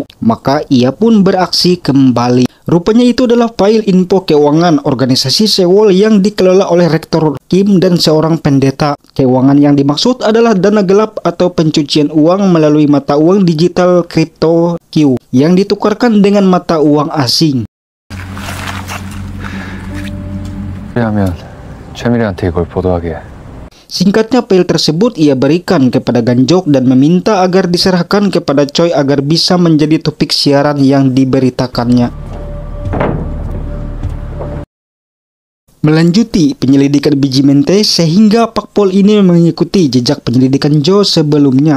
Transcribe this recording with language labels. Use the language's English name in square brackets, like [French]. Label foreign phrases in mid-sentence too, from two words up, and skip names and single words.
[Indonesian] Maka ia pun beraksi kembali. Rupanya itu adalah file info keuangan organisasi Sewol yang dikelola oleh Rektor Kim dan seorang pendeta. Keuangan yang dimaksud adalah dana gelap atau pencucian uang melalui mata uang digital kripto Q yang ditukarkan dengan mata uang asing. [Korean] 최미래한테 이걸 보도하게. [Indonesian] Singkatnya, file tersebut ia berikan kepada Ganjok dan meminta agar diserahkan kepada Choi agar bisa menjadi topik siaran yang diberitakannya. Melanjuti penyelidikan biji mente sehingga Pak Pol ini mengikuti jejak penyelidikan Jo sebelumnya.